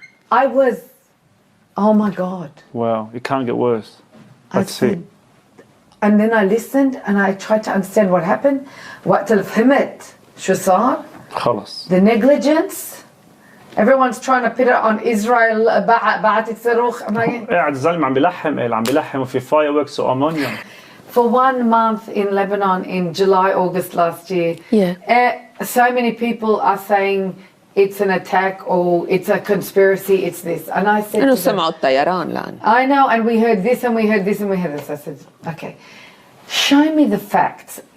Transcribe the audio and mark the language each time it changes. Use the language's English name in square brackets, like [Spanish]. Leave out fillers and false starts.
[English] I was, oh my God. Wow, it can't get worse. That's it. said- And then I listened and I tried to understand what happened. [Arabic] وقت اللي فهمت شو صار. خلص. [English] The negligence. Everyone's trying to put it on Israel. [Arabic] بعتت صاروخ. [English] I'm like, [Arabic] قاعد الزلمه عم بلحم وفي fireworks وامونيوم. [English] for 1 month in Lebanon in July, August last year, so many people are saying it's an attack or it's a conspiracy, it's this. And I said [Arabic] إنه [English] to them, [Arabic] سمعوا الطيران لان. [English] I know, and we heard this and we heard this and we heard this. I said, okay, show me the facts.